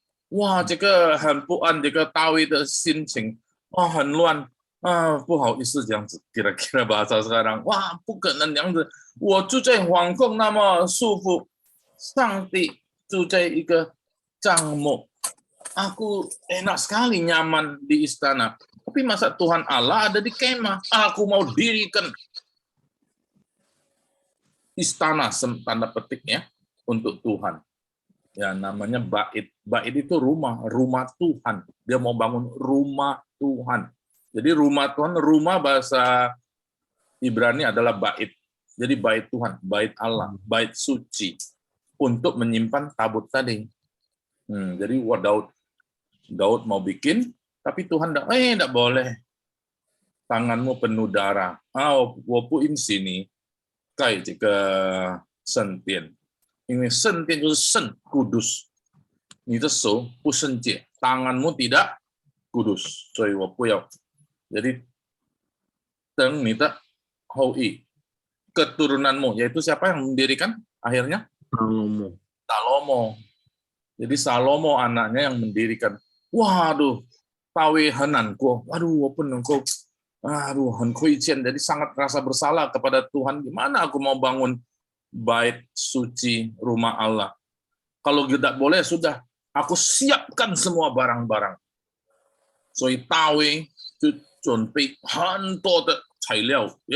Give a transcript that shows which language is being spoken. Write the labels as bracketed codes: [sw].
[zh] Wah, 这个很不安，这个大卫的心情，很乱，不好意思这样子 [id] kira-kira bahasa sekarang. [zh] Wah, 不可能这样子，我住在皇宫那么舒服，上帝住在一个帐幕， [id] aku enak sekali nyaman di istana. Tapi masa Tuhan Allah ada di kemah? Aku mau dirikan istana tanda petik ya untuk Tuhan. Ya namanya bait. Bait itu rumah Tuhan. Dia mau bangun rumah Tuhan. Jadi rumah Tuhan, rumah bahasa Ibrani adalah bait. Jadi bait Tuhan, bait Allah, bait suci untuk menyimpan tabut tadi. Jadi Daud mau bikin, tapi Tuhan enggak boleh. Tanganmu penuh darah. [zh] 我不允许你盖这个圣殿。因为圣殿就是圣 [id] kudus， [zh] 你的手不圣洁， [id] tanganmu tidak kudus， [zh] 所以我不要。 [id] Jadi [zh] 等你的后裔 [id] keturunanmu, yaitu siapa yang mendirikan akhirnya? Salomo. Jadi Salomo anaknya yang mendirikan. Waduh, tawe hananku. Waduh, walaupun engkau jadi sangat rasa bersalah kepada Tuhan. Gimana aku mau bangun bait suci rumah Allah? Kalau tidak boleh, sudah aku siapkan semua barang-barang. [zh] So tawe 就准备很多的材料，